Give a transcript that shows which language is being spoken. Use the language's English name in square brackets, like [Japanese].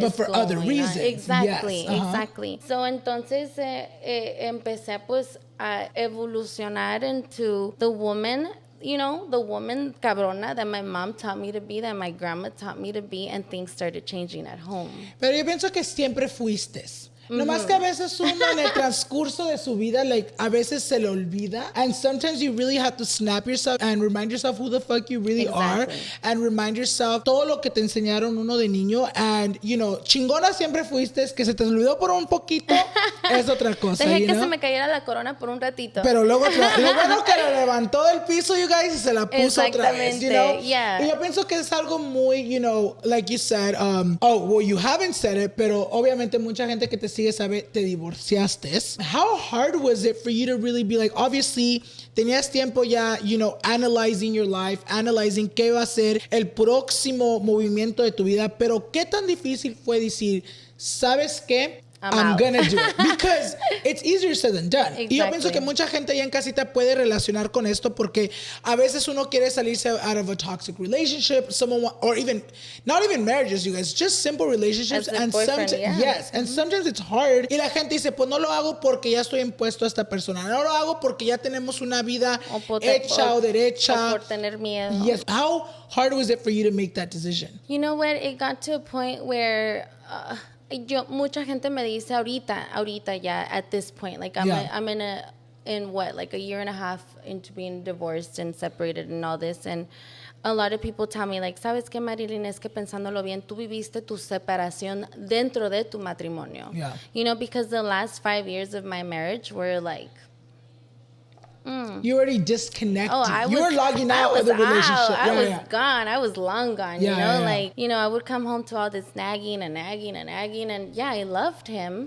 [English] But is for going other reasons. on? Exactly, Yes. exactly. So [Spanish] entonces empecé pues a evolucionar [English] into the woman, you know, the woman cabrona that my mom taught me to be, that my grandma taught me to be, and things started changing at home. [Spanish] Pero yo pienso que siempre fuiste. Nomás que a veces uno en el transcurso de su vida, [English] like, [Spanish] a veces se le olvida. [English] And sometimes you really have to snap yourself and remind yourself who the fuck you really are. And remind yourself [Spanish] todo lo que te enseñaron uno de niño. [English] And, you know, [Spanish] chingona siempre fuiste. Que se te olvidó por un poquito es otra cosa. Dejé que se me cayera la corona por un ratito. Pero luego, lo bueno que la levantó del piso, [English] you guys, [Spanish] y se la puso otra vez, [English] you know? Yeah. [Spanish] Y yo pienso que es algo muy, [English] you know, like you said, oh, well, you haven't said it, [Spanish] pero obviamente mucha gente que te sigue sabe, te divorciaste. [English] How hard was it for you to really be like, obviously, [Spanish] tenías tiempo ya, [English] you know, analyzing your life, analyzing [Spanish] qué va a ser el próximo movimiento de tu vida, pero qué tan difícil fue decir, ¿sabes qué? [English] I'm gonna do it. Because it's easier said than done. Exactly. [Spanish] Y yo pienso que mucha gente allá en casita puede relacionar con esto porque a veces uno quiere salirse [English] out of a toxic relationship, or even, not even marriages, you guys, just simple relationships. And sometimes, yes, and sometimes it's hard. [Spanish] Y la gente dice, pues no lo hago porque ya estoy impuesto a esta persona. No lo hago porque ya tenemos una vida hecha o derecha. O por tener miedo. [English] Yes. How hard was it for you to make that decision? You know what? It got to a point where... [Spanish] mucha gente me dice ahorita ya [English] at this point, like I'm in what, like a year and a half into being divorced and separated and all this, and a lot of people tell me like, [Spanish] ¿sabes qué, Marilyn? Es que pensándolo bien, tú viviste tu separación dentro de tu matrimonio. [English] Yeah. You know, because the last 5 years of my marriage were like, You already disconnected. Oh, you were logging out of the relationship. I was gone. I was long gone, you know? Like, you know, I would come home to all this nagging. And yeah, I loved him.